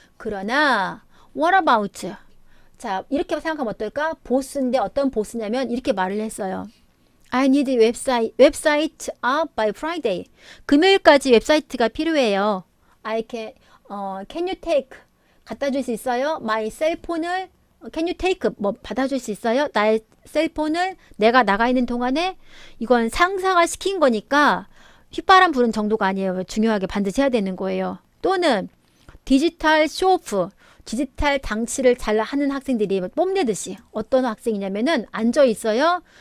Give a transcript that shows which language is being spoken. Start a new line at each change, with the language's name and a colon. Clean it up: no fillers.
Korean: 그러나
English: what about?
Korean: 자, 이렇게 생각하면 어떨까? 보스인데 어떤 보스냐면 이렇게 말을 했어요.
English: I need website up by Friday.
Korean: 금요일까지 웹사이트가 필요해요.
English: Can you take?
Korean: 갖다 줄 수 있어요?
English: My cell phone을 Can you take?
Korean: 뭐 받아줄 수 있어요? 나의 셀폰을 내가 나가 있는 동안에. 이건 상사가 시킨 거니까 휘바람 부는 정도가 아니에요. 중요하게 반드시 해야 되는 거예요. 또는 디지털 쇼오프, 디지털 당치를 잘 하는 학생들이 뽐내듯이, 어떤 학생이냐면은 앉아 있어요.